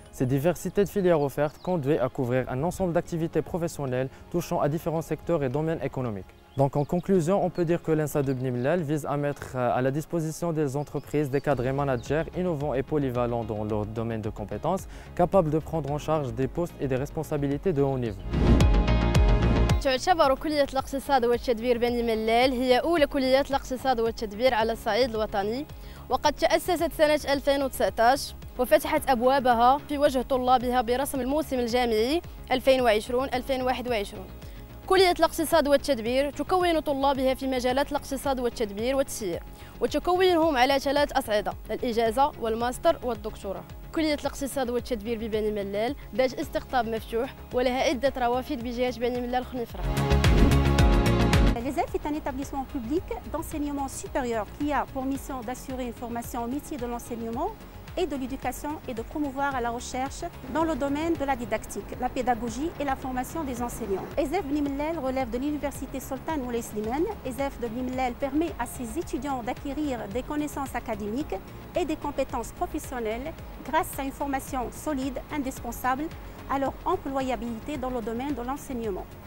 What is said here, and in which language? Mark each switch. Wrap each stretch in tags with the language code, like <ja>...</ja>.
<fr>Ces diversités de filières offertes conduisent à couvrir un ensemble d'activités professionnelles touchant à différents secteurs et domaines économiques. Donc en conclusion, on peut dire que l'ENSA de Bni Mellal vise à mettre à la disposition des entreprises des cadres et managers innovants et polyvalents dans leur domaine de compétences, capables de prendre en charge des postes et des responsabilités de haut niveau.</fr> <ar>تعتبر كلية الاقتصاد والتدبير بني ملال هي أولى كليات الاقتصاد والتدبير على الصعيد الوطني، وقد تأسست سنة 2019 وفتحت أبوابها في وجه طلابها برسم الموسم الجامعي 2020-2021. كلية الاقتصاد والتدبير تكون طلابها في مجالات الاقتصاد والتدبير والتسيير، وتكونهم على 3 أصعدة: الإجازة والماستر والدكتوراه. كلية الاقتصاد والتدبير ببني ملال ذات استقطاب مفتوح ولها عدة روافد بجهة بني ملال خنيفرة.</ar> <fr>L'ESEF est un établissement public d'enseignement supérieur qui a pour mission d'assurer une formation au métier de l'enseignement et de l'éducation et de promouvoir la recherche dans le domaine de la didactique, la pédagogie et la formation des enseignants. ESEF Bni Mellal relève de l'université Sultan Moulay Slimane. ESEF de Bni Mellal permet à ses étudiants d'acquérir des connaissances académiques et des compétences professionnelles grâce à une formation solide, indispensable à leur employabilité dans le domaine de l'enseignement.</fr>